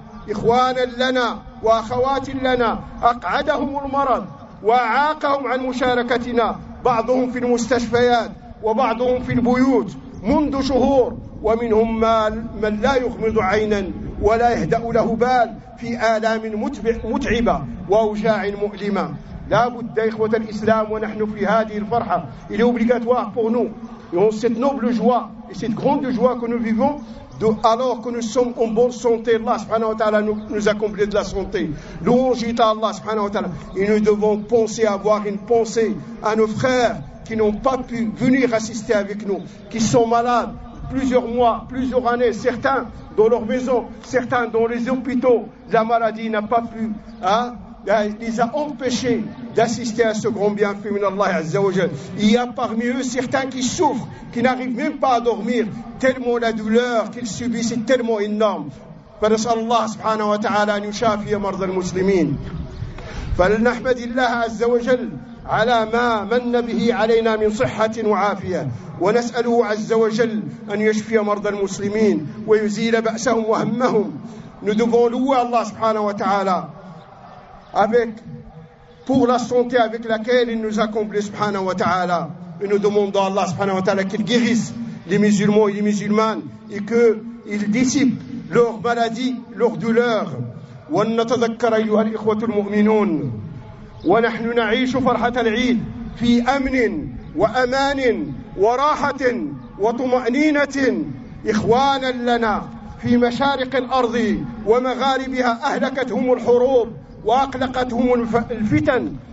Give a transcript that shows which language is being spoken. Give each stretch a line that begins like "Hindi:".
Arabic: إخوانا لنا وأخوات لنا أقعدهم المرض وعاقهم عن مشاركتنا، بعضهم في المستشفيات وبعضهم في البيوت منذ شهور، ومنهم من لا يغمض عينا ولا يهدأ له بال في آلام متعبة وأوجاع مؤلمة. لا بد إخوة الإسلام ونحن في هذه الفرحة
French: il est obligatoire pour nous et en cette noble joie et cette grande joie que nous vivons alors que nous sommes en bonne santé. Allah subhanahu wa ta'ala nous a comblé de la santé. Louange à Allah subhanahu wa ta'ala. Et nous devons penser, avoir une pensée à nos frères qui n'ont pas pu venir assister avec nous, qui sont malades plusieurs mois, plusieurs années, certains dans leur maison, certains dans les hôpitaux. La maladie n'a pas pu les a empêchés d'assister à ce grand bienfait, mon Allah Azza wa Jal. Il y a parmi eux certains qui souffrent, qui n'arrivent même pas à dormir, tellement la douleur qu'ils subissent est tellement énorme.
Arabic: فنسأل الله سبحانه وتعالى أن يشافي مرضى المسلمين فلنحمد الله عز وجل على ما من به علينا من صحة وعافية ونسأله عز وجل أن يشفي مرضى المسلمين ويزيل بأسهم وهمهم ندبون لو الله سبحانه وتعالى
French: avec pour la santé avec laquelle il nous accomplit سبحانه وتعالى et nous demandons à الله سبحانه وتعالى qu'il guérisse les musulmans et les musulmanes et qu'il dissipe leur maladie, leur douleur.
Arabic: ونتذكر أيها الإخوة المؤمنون ونحن نعيش فرحة العيد في أمن وأمان وراحة وطمأنينة إخوانا لنا في مشارق الأرض ومغاربها أهلكتهم الحروب وأقلقتهم الفتن